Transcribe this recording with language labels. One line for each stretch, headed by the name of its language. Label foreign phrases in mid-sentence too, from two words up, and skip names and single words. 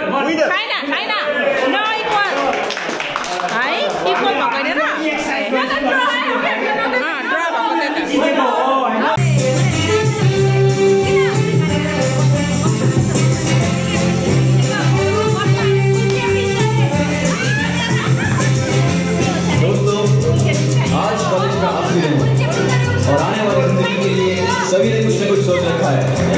Nepali: छैन छैन न इक्वल है इक्वल भएको होइन र ड्र भएको
Hindi: आज कॉलेज का आखिरी दिन और आने वाली जिंदगी के लिए सभी ने कुछ न कुछ सोच रखा है